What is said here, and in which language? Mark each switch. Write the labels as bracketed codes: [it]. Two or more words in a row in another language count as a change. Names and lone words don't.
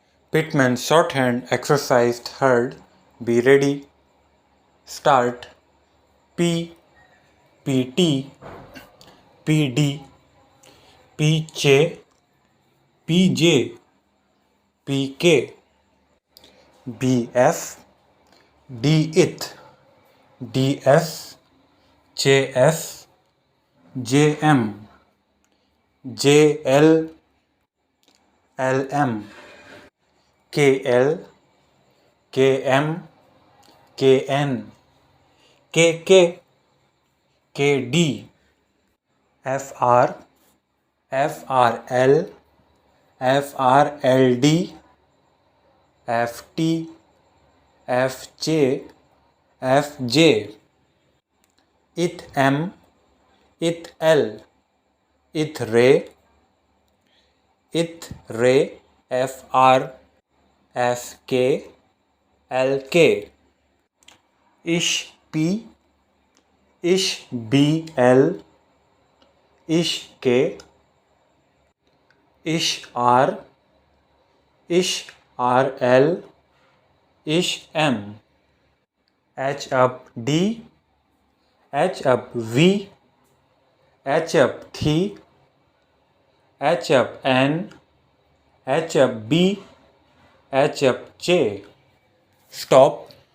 [en] Pitman Shorthand exercise third. Be ready. Start. P, PT, PD, PJ, PJ, PK, BF, DIT, DS, JS, JM, JL, LM, KL, KM, KN, KK, KD, FR, FRL, FRLD, FT, FJ, FJ, ITM, ITL, ITRE, ITRE, FR, SK, LK, ISHP, ISHBL, ISHK, ISHR, ISHRL, ISHM, H up D, H up V, H up T, H up N, H up B, H up J. Stop.